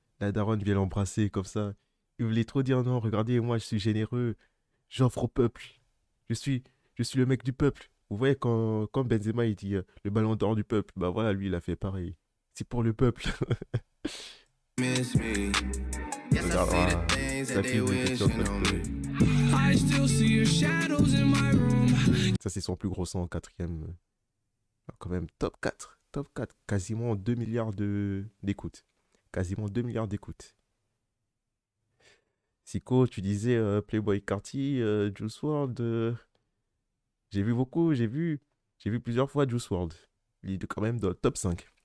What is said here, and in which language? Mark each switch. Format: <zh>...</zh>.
<fr>La daronne vient l'embrasser comme ça. Il voulait trop dire non, regardez, moi, je suis généreux. J'offre au peuple. Je suis le mec du peuple. Vous voyez, quand Benzema, il dit le ballon d'or du peuple, bah voilà, lui, il a fait pareil. C'est pour le peuple. Regarde, ça fait une question de</fr> <en>I still see your shadows in my room.</en> <fr>Ça, c'est son plus gros son en quatrième. Quand même, top 4. Top 4. Quasiment 2 milliards d'écoutes. Quasiment 2 milliards d'écoutes. Siko, tu disais Playboi Carti, Juice WRLD. J'ai vu plusieurs fois Juice WRLD. Il est quand même dans le top 5.</fr>